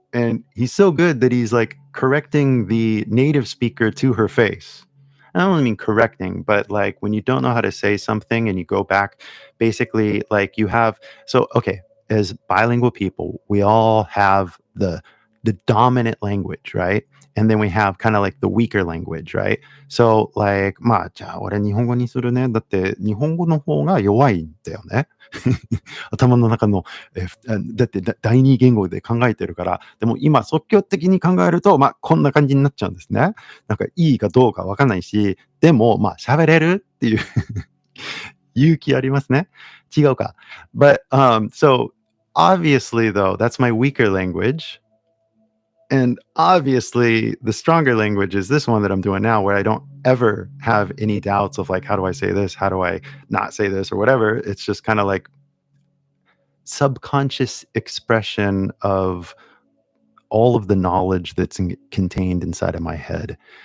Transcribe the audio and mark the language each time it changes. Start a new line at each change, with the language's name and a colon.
English: And he's so good that he's like correcting the native speaker to her face. I don't mean correcting, but like when you don't know how to say something and you go back, basically, like you have, so, okay, as bilingual people, we all have the dominant language, right? And then we have kind of like the weaker language, right? So like,
Japanese: まあ、じゃあ俺日本語にするね。だって日本語の方が弱いんだよね。頭の中の、だって第二言語で考えてるから。でも今即興的に考えると、まあこんな感じになっちゃうんですね。なんかいいかどうかわかんないし、でもまあ喋れるっていう勇気ありますね。違うか。
English: But so obviously though, that's my weaker language. And obviously, the stronger language is this one that I'm doing now, where I don't ever have any doubts of like, how do I say this? How do I not say this or whatever? It's just kind of like subconscious expression of all of the knowledge that's contained inside of my head.